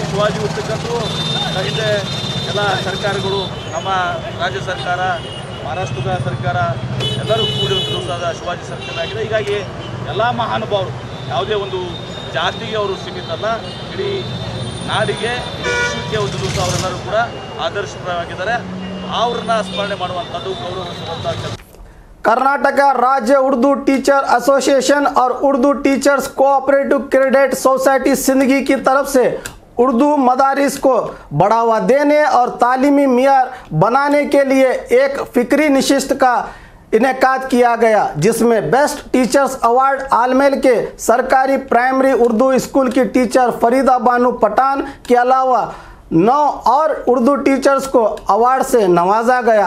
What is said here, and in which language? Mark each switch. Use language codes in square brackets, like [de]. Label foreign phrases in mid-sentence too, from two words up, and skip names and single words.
[kn] ಶಿವಾಜಿ ವೃತ್ತಕ್ಕಂತೂ ಹಿಂದೆ ಎಲ್ಲ ಸರ್ಕಾರಗಳು, ನಮ್ಮ ರಾಜ್ಯ ಸರ್ಕಾರ, ಮಹಾರಾಷ್ಟ್ರದ ಸರ್ಕಾರ ಎಲ್ಲರೂ ಕೂಡಿ ಒಂದು ದಿವಸದ ಶಿವಾಜಿ ಸರ್ಕಲ್ ಆಗಿದೆ। ಹೀಗಾಗಿ ಎಲ್ಲ ಮಹಾನುಭಾವರು ಯಾವುದೇ ಒಂದು ಜಾತಿಗೆ ಅವರು ಸೀಮಿತ ಅಲ್ಲ, ಇಡೀ ನಾಡಿಗೆ ವಿಶ್ವಕ್ಕೆ ಒಂದು ದಿವಸ ಅವರೆಲ್ಲರೂ ಕೂಡ ಆದರ್ಶಪ್ರಾಯವಾಗಿದ್ದಾರೆ, ಅವ್ರನ್ನ ಸ್ಮರಣೆ ಮಾಡುವಂಥದ್ದು ಗೌರವಿಸುವಂಥ ಕೆಲಸ। [ur] کرناٹک راجیہ اردو ٹیچر ایسوسی ایشن اور اردو ٹیچرز کوآپریٹو کریڈٹ سوسائٹی سندگی کی طرف سے اردو مدارس کو بڑھاوا دینے اور تعلیمی معیار بنانے کے لیے ایک فکری نشست کا انعقاد کیا گیا، جس میں بیسٹ ٹیچرز ایوارڈ آلمیل کے سرکاری پرائمری اردو اسکول کی ٹیچر فریدہ بانو پٹھان کے علاوہ 9 اور اردو ٹیچرز کو ایوارڈ سے نوازا گیا.